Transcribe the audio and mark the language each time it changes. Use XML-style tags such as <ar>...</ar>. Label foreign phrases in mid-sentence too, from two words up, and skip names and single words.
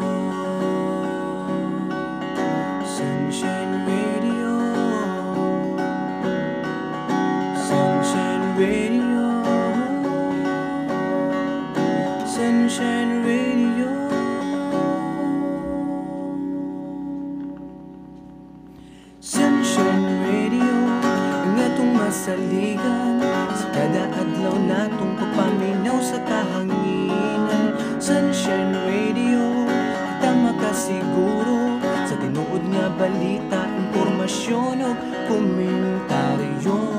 <ceb>Sunshine Radio, Sunshine Radio, Sunshine Radio. Sunshine Radio, ang atong masaligan sa kada adlaw natong pagpaminaw sa kahanginan. Sunshine Radio, kita makasiguro sa tinuod nga balita, impormasyon o komentaryo.</ceb>